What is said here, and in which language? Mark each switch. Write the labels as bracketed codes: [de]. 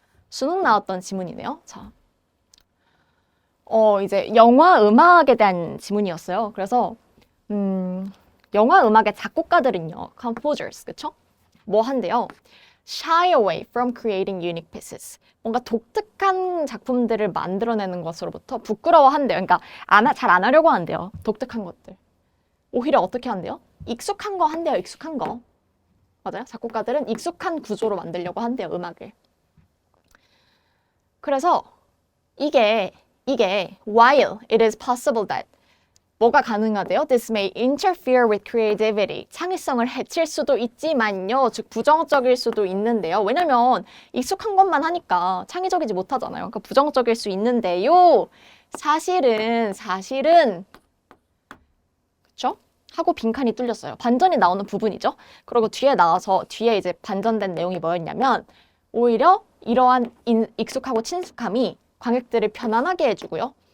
[ko] 수능 나왔던 지문이네요. 자, 이제 영화 음악에 대한 지문이었어요. 그래서 영화 음악의 작곡가들은요, composers, 그쵸? 뭐 한대요? [en] Shy away from creating unique pieces. [ko] 뭔가 독특한 작품들을 만들어내는 것으로부터 부끄러워한대요. 그러니까 잘 안 하려고 한대요. 독특한 것들. 오히려 어떻게 한대요? 익숙한 거 한대요. 익숙한 거. 맞아요? 작곡가들은 익숙한 구조로 만들려고 한대요. 음악을. 그래서 이게 [en] while it is possible that [ko] 뭐가 가능하대요? [en] This may interfere with creativity. [ko] 창의성을 해칠 수도 있지만요. 즉 부정적일 수도 있는데요. 왜냐면 익숙한 것만 하니까 창의적이지 못하잖아요. 그러니까 부정적일 수 있는데요. 사실은 그쵸? 하고 빈칸이 뚫렸어요. 반전이 나오는 부분이죠. 그리고 뒤에 이제 반전된 내용이 뭐였냐면 오히려 이러한 익숙하고 친숙함이 관객들을 편안하게 해주고요.